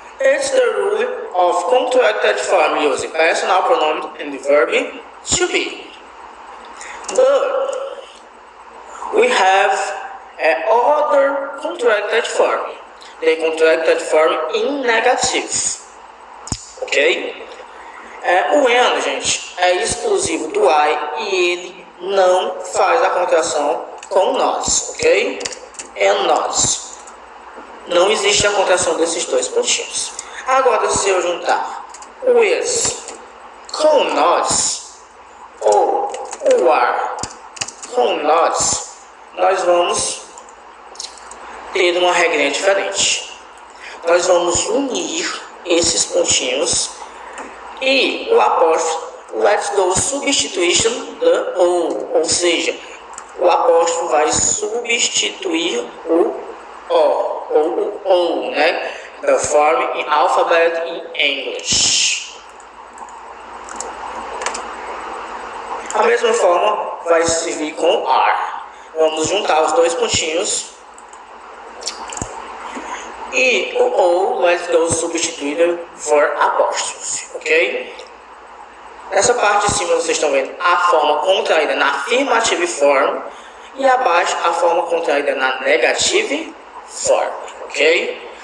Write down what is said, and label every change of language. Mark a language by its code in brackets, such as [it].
[en] It's the rule of contracted form using personal pronoun and the verb to be. But we have other contracted form. The contracted form in negative. Ok? [pt] O when, gente, é exclusivo do I e ele não faz a contração com nós, ok? And nós. Não existe a contração desses dois pontinhos. Agora, se eu juntar o is com nós, ou o are com nós, nós vamos ter uma regrinha diferente. Nós vamos unir esses pontinhos e o apóstrofo [en] let's go substitution the [pt] ou seja, o apóstrofo vai substituir o o ou o, né? [en] The form in alphabet in English. [pt] A mesma forma vai servir com are. Vamos juntar os dois pontinhos e o ou [en] let's go [pt] substituído for apóstrofe, ok? Nessa parte de cima vocês estão vendo a forma contraída na affirmative form e abaixo a forma contraída na negative form, ok?